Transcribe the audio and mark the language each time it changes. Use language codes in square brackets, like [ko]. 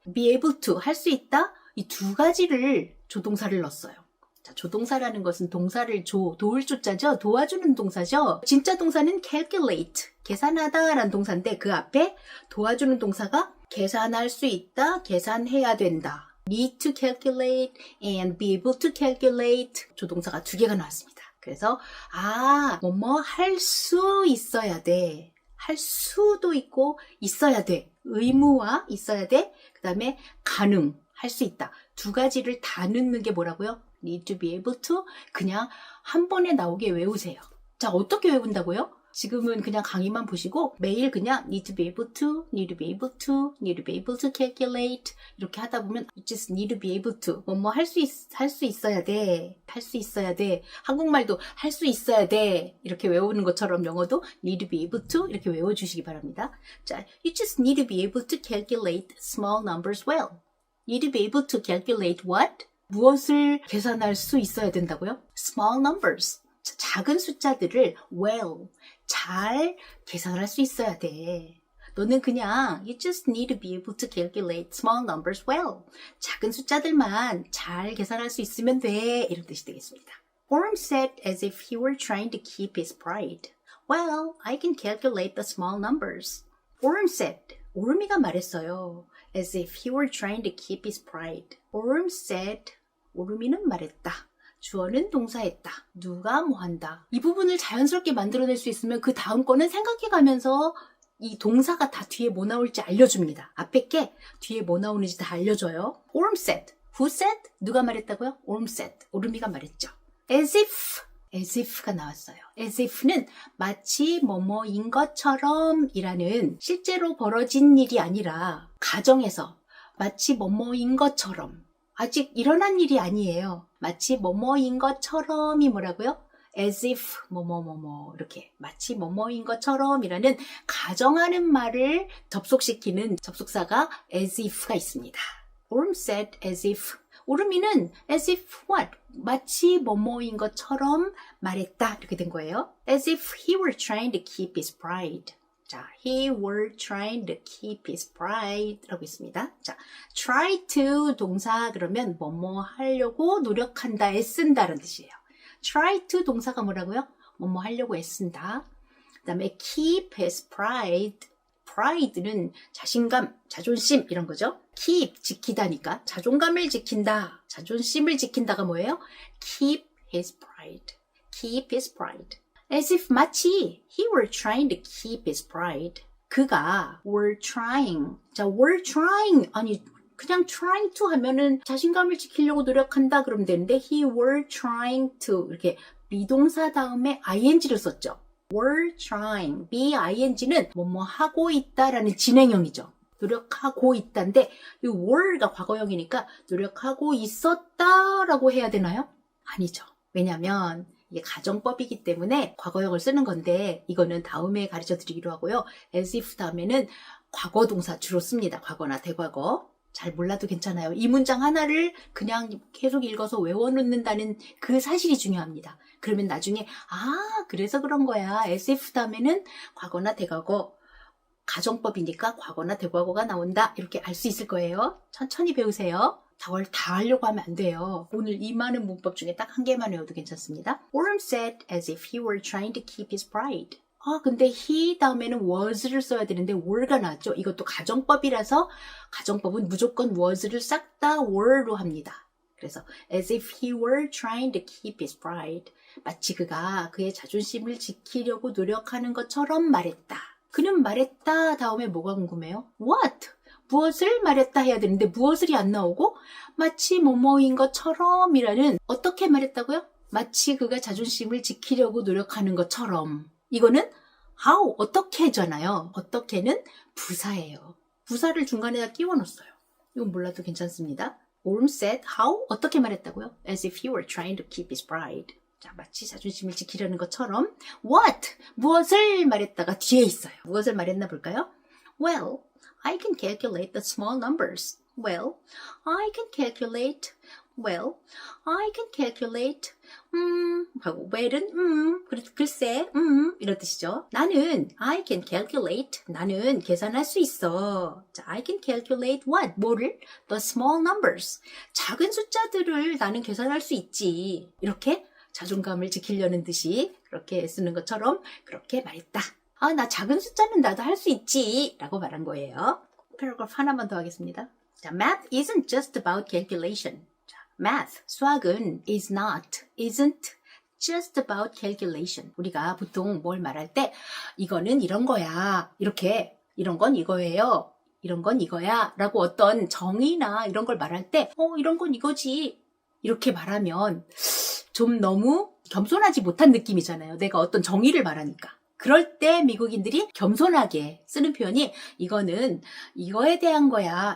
[en] be able to [ko] 할 수 있다. 이 두 가지를 조동사를 넣었어요. 자, 조동사라는 것은 동사를 도울 조자죠. 도와주는 동사죠. 진짜 동사는 calculate, 계산하다 라는 동사인데 그 앞에 도와주는 동사가 계산할 수 있다, 계산해야 된다. [en] need to calculate and be able to calculate [ko] 조동사가 두 개가 나왔습니다. 그래서 뭐뭐 할 수 있어야 돼. 할 수도 있고 있어야 돼. 의무와 있어야 돼. 그 다음에 가능, 할 수 있다. 두 가지를 다 넣는 게 뭐라고요? [en] need to be able to [ko] 그냥 한 번에 나오게 외우세요. 자, 어떻게 외운다고요? 지금은 그냥 강의만 보시고 매일 그냥 [en] need to be able to, need to be able to, need to be able to calculate [ko] 이렇게 하다 보면 [en] you just need to be able to [ko] 뭐뭐 할 수 있어야 돼. 할 수 있어야 돼. 한국말도 할 수 있어야 돼. 이렇게 외우는 것처럼 영어도 [en] need to be able to [ko] 이렇게 외워주시기 바랍니다. [en] 자, you just need to be able to calculate small numbers well. need to be able to calculate what? [ko] 무엇을 계산할 수 있어야 된다고요? [en] Small numbers. [ko] 작은 숫자들을 well, 잘 계산할 수 있어야 돼. 너는 그냥 [en] you just need to be able to calculate small numbers well. [ko] 작은 숫자들만 잘 계산할 수 있으면 돼. 이런 뜻이 되겠습니다. [en] Orm said as if he were trying to keep his pride. Well, I can calculate the small numbers. Orm said. [ko] 오르미가 말했어요. [en] As if he were trying to keep his pride. Orm said. [ko] 오르미는 말했다. 주어는 동사했다. 누가 뭐 한다. 이 부분을 자연스럽게 만들어낼 수 있으면 그 다음 거는 생각해가면서 이 동사가 다 뒤에 뭐 나올지 알려줍니다. 앞에 게 뒤에 뭐 나오는지 다 알려줘요. [en] Orm said. Who said? [ko] 누가 말했다고요? [en] Orm said. [ko] 오르미가 말했죠. [en] As if [ko] as if가 나왔어요. as if는 마치 뭐뭐인 것처럼 이라는 실제로 벌어진 일이 아니라 가정에서 마치 뭐뭐인 것처럼 아직 일어난 일이 아니에요. 마치 뭐뭐인 것처럼이 뭐라고요? as if 뭐뭐뭐뭐 이렇게 마치 뭐뭐인 것처럼이라는 가정하는 말을 접속시키는 접속사가 as if가 있습니다. [en] Orm said as if. [ko] 오르미는 [en] as if what? [ko] 마치 뭐뭐인 것처럼 말했다 이렇게 된 거예요. [en] As if he were trying to keep his pride. 자, he were trying to keep his pride 라고 있습니다. [ko] 자, try to 동사 그러면 뭐뭐 하려고 노력한다, 애쓴다라는 뜻이에요. try to 동사가 뭐라고요? 뭐뭐 하려고 애쓴다. 그 다음에 keep his pride. pride는 자신감, 자존심 이런 거죠. keep, 지키다니까 자존감을 지킨다, 자존심을 지킨다가 뭐예요? [en] keep his pride. keep his pride. as if [ko] 마치 [en] he were trying to keep his pride. [ko] 그가 [en] were trying. 자, were trying. [ko] 아니, 그냥 trying to 하면은 자신감을 지키려고 노력한다 그러면 되는데 [en] he were trying to [ko] 이렇게 비동사 다음에 ing를 썼죠. were trying, B-I-N-G는 뭐뭐 하고 있다라는 진행형이죠. 노력하고 있다인데 이 were가 과거형이니까 노력하고 있었다라고 해야 되나요? 아니죠. 왜냐하면 이게 가정법이기 때문에 과거형을 쓰는 건데 이거는 다음에 가르쳐 드리기로 하고요. as if 다음에는 과거 동사 주로 씁니다. 과거나 대과거. 잘 몰라도 괜찮아요. 이 문장 하나를 그냥 계속 읽어서 외워놓는다는 그 사실이 중요합니다. 그러면 나중에 그래서 그런 거야. as if 다음에는 과거나 대과거, 가정법이니까 과거나 대과거가 나온다. 이렇게 알 수 있을 거예요. 천천히 배우세요. 다 하려고 하면 안 돼요. 오늘 이 많은 문법 중에 딱 한 개만 외워도 괜찮습니다. [en] Orm said as if he were trying to keep his pride. [ko] 근데 he 다음에는 was를 써야 되는데 were가 나왔죠. 이것도 가정법이라서 가정법은 무조건 was를 싹 다 were로 합니다. 그래서 [en] as if he were trying to keep his pride. [ko] 마치 그가 그의 자존심을 지키려고 노력하는 것처럼 말했다. 그는 말했다 다음에 뭐가 궁금해요? [en] What? [ko] 무엇을 말했다 해야 되는데 무엇을이 안 나오고 마치 뭐뭐인 것처럼 이라는 어떻게 말했다고요? 마치 그가 자존심을 지키려고 노력하는 것처럼. 이거는 how, 어떻게잖아요. 어떻게는 부사예요. 부사를 중간에다 끼워 넣었어요. 이건 몰라도 괜찮습니다. [en] Orm said how, [ko] 어떻게 말했다고요? [en] As if he were trying to keep his pride. [ko] 자, 마치 자존심을 지키려는 것처럼 what, 무엇을 말했다가 뒤에 있어요. 무엇을 말했나 볼까요? [en] Well, I can calculate the small numbers. Well, I can calculate. Well, I can calculate. [ko] 하고 well은 글쎄 이런 뜻이죠. 나는 [en] I can calculate. [ko] 나는 계산할 수 있어. 자, [en] I can calculate what? [ko] 뭐를? [en] The small numbers. [ko] 작은 숫자들을 나는 계산할 수 있지. 이렇게 자존감을 지키려는 듯이 그렇게 쓰는 것처럼 그렇게 말했다. 나 작은 숫자는 나도 할 수 있지 라고 말한 거예요. 패러그래프 하나만 더 하겠습니다. [en] 자, math isn't just about calculation. 자, math, [ko] 수학은 [en] isn't just about calculation. [ko] 우리가 보통 뭘 말할 때 이거는 이런 거야. 이렇게 이런 건 이거예요. 이런 건 이거야. 라고 어떤 정의나 이런 걸 말할 때 이런 건 이거지. 이렇게 말하면 좀 너무 겸손하지 못한 느낌이잖아요. 내가 어떤 정의를 말하니까. 그럴 때 미국인들이 겸손하게 쓰는 표현이 이거는 이거에 대한 거야.